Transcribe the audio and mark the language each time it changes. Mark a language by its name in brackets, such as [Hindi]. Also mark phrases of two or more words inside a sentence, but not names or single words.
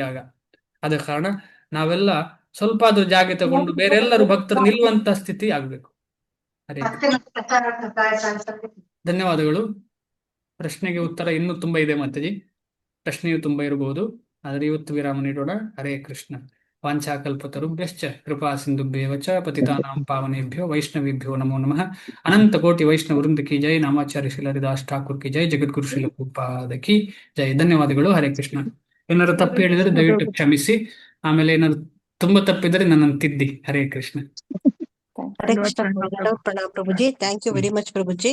[Kannada] ಆದ ಕಾರಣ ನಾವೆಲ್ಲ ಸ್ವಲ್ಪ ಆದ್ರೂ ಜಾಗ ತಗೊಂಡು ಬೇರೆಲ್ಲರೂ ಭಕ್ತರು ನಿಲ್ಲುವಂತ ಸ್ಥಿತಿ ಆಗ್ಬೇಕು. ಅದೇ, ಧನ್ಯವಾದಗಳು. ಪ್ರಶ್ನೆಗೆ ಉತ್ತರ ಇನ್ನೂ ತುಂಬಾ ಇದೆ ಮಾತಾಜಿ, ಪ್ರಶ್ನೆಯು ತುಂಬಾ ಇರಬಹುದು, ಆದರೆ ಇವತ್ತು ವಿರಾಮ ನೀಡೋಣ. ಹರೇ ಕೃಷ್ಣ. [Sanskrit] ವಾಂಛಾಕಲ್ಪತರುಭ್ಯಶ್ಚ ಕೃಪಾ ಸಿಂಧುಭ್ಯೇವ ಚ ಪತಿತಾನಾಂ ಪಾವನೇಭ್ಯೋ ವೈಷ್ಣವೇಭ್ಯೋ ನಮೋ ನಮಃ. ಅನಂತ ಕೋಟಿ ವೈಷ್ಣವ ವೃಂದ [Hindi] की जय. [Sanskrit] ನಾಮಾಚಾರ್ಯ ಶ್ರೀಲ ಹರಿದಾಸ್ ಠಾಕೂರ್ [Hindi] की जय. [Sanskrit] ಜಗದ್ಗುರು ಶ್ರೀಲ ಪ್ರಭುಪಾದ [Hindi] की जय. [Sanskrit] ಧನ್ಯವಾದಗಳು. ಹರೇ ಕೃಷ್ಣ. [Kannada] ಏನಾದ್ರು ತಪ್ಪು ಹೇಳಿದರೆ ದಯವಿಟ್ಟು ಕ್ಷಮಿಸಿ. ಆಮೇಲೆ ಏನಾದ್ರು ತುಂಬಾ ತಪ್ಪಿದರೆ ನನ್ನನ್ನು ತಿದ್ದಿ. ಹರೇ ಕೃಷ್ಣ. ಹರೇ ಕೃಷ್ಣ ಪ್ರಣಾಮ್ ಪ್ರಭುಜಿ. [English] thank you very much [Kannada] ಪ್ರಭುಜಿ.